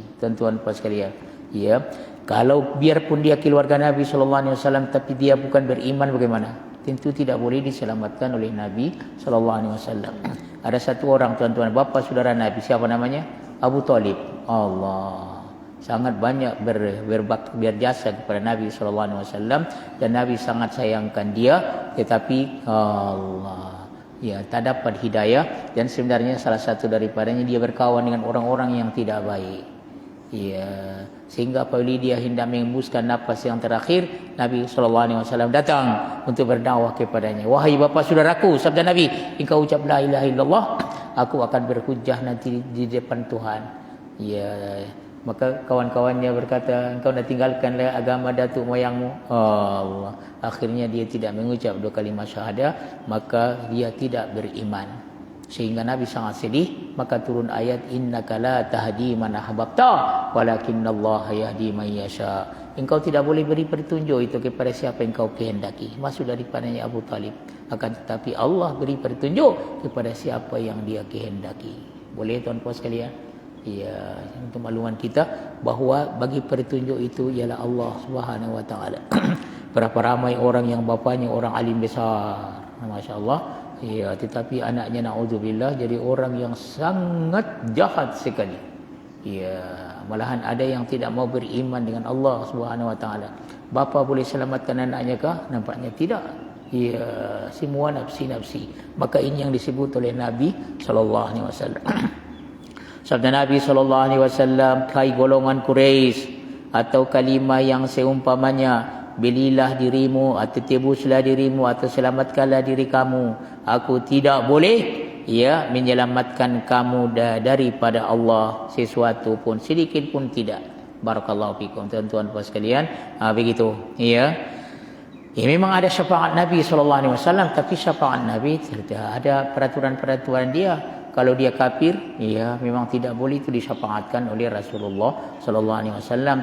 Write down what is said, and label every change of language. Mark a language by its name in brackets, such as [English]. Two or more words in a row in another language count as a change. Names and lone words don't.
[Malay] Tuan-tuan puan sekalian, ya, kalau biarpun dia keluarga Nabi [Arabic] صلى الله عليه وسلم [Malay] tapi dia bukan beriman, bagaimana? Tentu tidak boleh diselamatkan oleh Nabi [Arabic] صلى الله عليه وسلم. [Malay] Ada satu orang, tuan-tuan, bapa saudara Nabi, siapa namanya? Abu Talib. Allah, sangat banyak berjasa kepada Nabi [Arabic] صلى الله عليه وسلم, [Malay] dan Nabi sangat sayangkan dia, tetapi Allah, ya, tak dapat hidayah, dan sebenarnya salah satu daripadanya dia berkawan dengan orang-orang yang tidak baik. Ya, sehingga apabila dia hendak mengembuskan nafas yang terakhir, Nabi SAW datang untuk berdakwah kepadanya. Wahai bapa saudaraku, sabda Nabi, engkau ucap [Arabic] لا إله إلا الله, [Malay] aku akan berhujjah nanti di depan Tuhan. Ya, maka kawan-kawannya berkata, engkau dah tinggalkanlah agama datuk moyangmu. Allah, akhirnya dia tidak mengucap 2 kalimah syahadah, maka dia tidak beriman. Sehingga Nabi sangat sedih, maka turun ayat [Arabic] إنك لا تهدي من أحببت ولكن الله يهدي من يشاء. [Malay] Engkau tidak boleh beri petunjuk itu kepada siapa yang kau kehendaki. Maksud daripadanya Abu Talib. Akan tetapi Allah beri petunjuk kepada siapa yang dia kehendaki. Boleh tuan-tuan sekalian? Ya, untuk makluman kita bahawa bagi petunjuk itu ialah Allah [Arabic] سبحانه وتعالى. [Malay] Berapa ramai orang yang bapanya orang alim besar, masya-Allah, Ya, tetapi anaknya naudzubillah jadi orang yang sangat jahat sekali. Ya, malahan ada yang tidak mau beriman dengan Allah [Arabic] سبحانه وتعالى. [Malay] Bapa boleh selamatkan anaknya kah? Nampaknya tidak. Ya, semua nafsi-nafsi. Maka ini yang disebut oleh Nabi [Arabic] صلى الله عليه وسلم. [Malay] Sabda Nabi [Arabic] صلى الله عليه وسلم, [Malay] "Hai golongan Quraisy," atau kalimah yang seumpamanya, "Belilah dirimu atau tebuslah dirimu atau selamatkanlah diri kamu. Aku tidak boleh menyelamatkan kamu daripada Allah sesuatu pun, sedikit pun tidak." [Arabic] بارك الله فيكم [Malay] tuan-tuan puan sekalian. Begitu. Memang ada syafaat Nabi [Arabic] صلى الله عليه وسلم, [Malay] tapi syafaat Nabi ada peraturan-peraturan dia. Kalau dia kafir, memang tidak boleh itu disyafaatkan oleh Rasulullah [Arabic] صلى الله عليه وسلم.